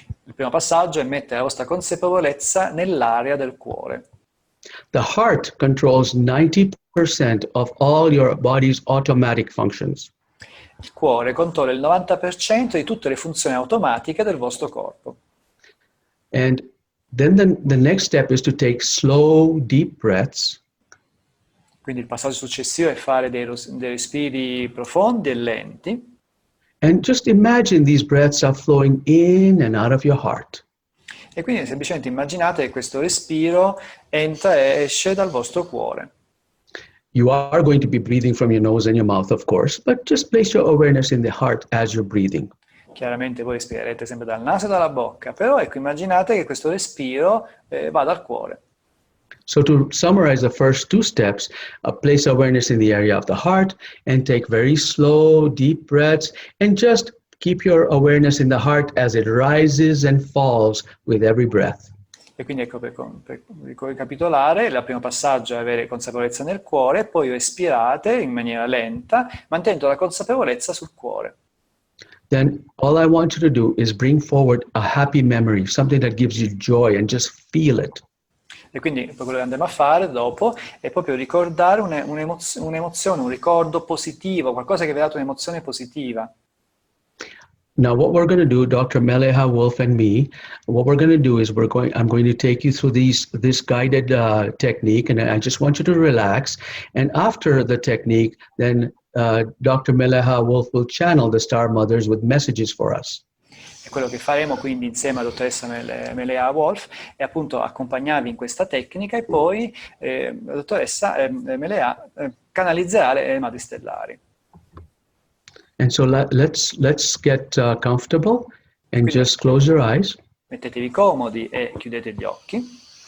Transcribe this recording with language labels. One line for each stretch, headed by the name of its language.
Italian: Il primo passaggio è mettere la vostra consapevolezza nell'area del cuore.
English: The heart controls 90% of all your body's automatic functions.
Italian: Il cuore controlla il 90% di tutte le funzioni automatiche del vostro corpo.
English: And then the next step is to take slow, deep breaths.
Italian: Quindi il passaggio successivo è fare dei respiri profondi e lenti.
English: And just imagine these breaths are flowing in and out of your heart.
Italian: E quindi semplicemente immaginate che questo respiro entra e esce dal vostro cuore.
English: You are going to be breathing from your nose and your mouth, of course, but just place your awareness in the heart as you're breathing.
Italian: Chiaramente voi respirerete sempre dal naso e dalla bocca, però ecco, immaginate che questo respiro va dal cuore.
English: So to summarize the first 2 steps, place awareness in the area of the heart and take very slow, deep breaths and just keep your awareness in the heart as it rises and falls with every breath.
Italian: E quindi ecco, per ricapitolare, il primo passaggio è avere consapevolezza nel cuore, poi respirate in maniera lenta, mantenendo la consapevolezza sul cuore.
English: Then all I want you to do is bring forward a happy memory, something that gives you joy, and just feel it.
Italian: E quindi quello che andremo a fare dopo è proprio ricordare un'emozione, un ricordo positivo, qualcosa che vi ha dato un'emozione positiva.
English: Now, what we're going to do, Dr. Mele'ha, Wolf, and me, what we're going to do is I'm going to take you through this guided technique, and I just want you to relax. And after the technique, then Dr. Mele'ha Wolf will channel the Star Mothers with messages for us.
Italian: E quello che faremo quindi insieme alla dottoressa Mele'ha Wolf è appunto accompagnarvi in questa tecnica e poi la dottoressa Mele'ha canalizzerà le Madri Stellari.
English: And so let's get comfortable and
Italian: Quindi,
English: just close your eyes.
Italian: Mettetevi comodi e chiudete gli occhi.